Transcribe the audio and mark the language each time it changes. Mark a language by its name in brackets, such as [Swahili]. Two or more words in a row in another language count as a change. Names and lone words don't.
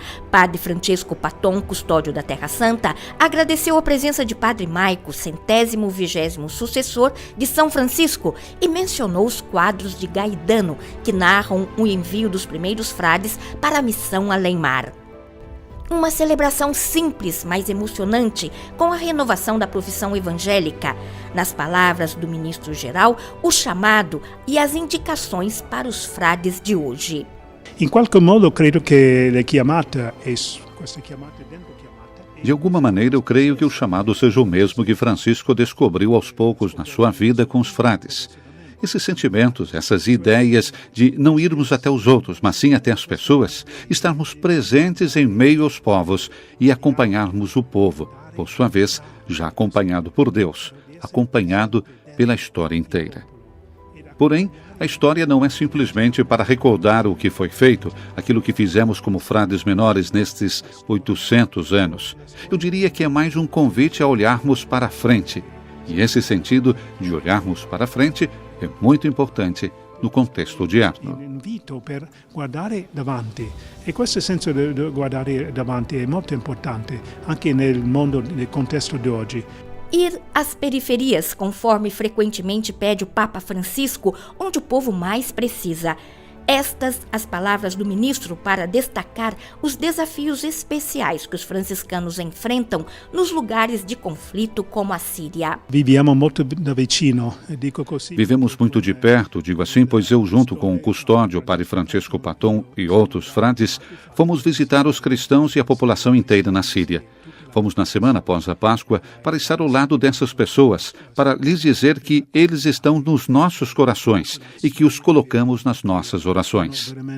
[Portuguese] Padre Francesco Patton, custódio da Terra Santa, agradeceu a presença de Padre Maico, 120º sucessor de São Francisco, e mencionou os quadros de Gaetano, que narram o envio dos primeiros frades para a missão além-mar. Uma celebração simples, mas emocionante, com a renovação da profissão evangélica. Nas palavras do ministro-geral, o chamado e as indicações para os frades de hoje. [Italian] In qualche modo credo che la chiamata è questa chiamata dentro chiamata. [Portuguese] De alguma maneira, eu creio que o chamado seja o mesmo que Francisco descobriu aos poucos na sua vida com os frades. Esses sentimentos, essas ideias de não irmos até os outros, mas sim até as pessoas, estarmos presentes em meio aos povos e acompanharmos o povo, por sua vez, já acompanhado por Deus, acompanhado pela história inteira. Porém, a história não é simplesmente para recordar o que foi feito, aquilo que fizemos como frades menores nestes 800 anos. Eu diria que é mais um convite a olharmos para a frente. E esse sentido de olharmos para a frente é muito importante no contexto odierno. [Italian] Un invito per guardare davanti, e questo senso di guardare davanti è molto importante anche nel mondo, nel contesto di oggi. [Portuguese] Ir às periferias, conforme frequentemente pede o Papa Francisco, onde o povo mais precisa. Estas as palavras do ministro para destacar os desafios especiais que os franciscanos enfrentam nos lugares de conflito como a Síria. [Italian] Viviamo molto da vicino, dico così. [Portuguese] Vivemos muito de perto, digo assim, pois eu, junto com o custódio, Padre Francesco Patton e outros frades, fomos visitar os cristãos e a população inteira na Síria. Fomos na semana após a Páscoa para estar ao lado dessas pessoas, para lhes dizer que eles estão nos nossos corações e que os colocamos nas nossas orações.